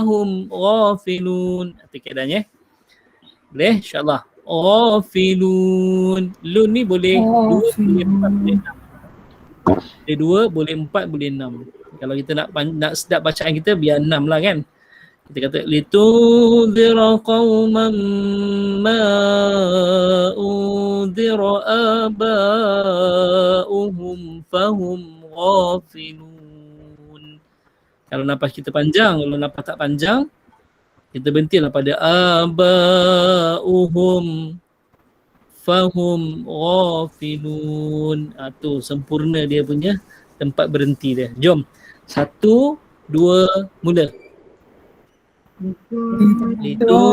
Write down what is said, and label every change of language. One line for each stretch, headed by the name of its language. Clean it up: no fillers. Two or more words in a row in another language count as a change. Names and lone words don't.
Malay: Itu keadaannya. Boleh insya-Allah. Ghafilun. Lun ni boleh 2 boleh 4 boleh 6. Dia 2 boleh 4 boleh 6. Kalau kita nak sedap bacaan kita biar 6 lah kan. Kita kata
Arabic: litudhira qauman ma udhira aba'uhum fahum ghafilun.
Malay: Kalau nafas kita panjang, kalau nafas tak panjang, kita berhentilah pada
Arabic: aba'uhum fahum ghafilun.
Malay: Tu sempurna dia punya tempat berhenti dia. Jom. 1, 2, mula. Itu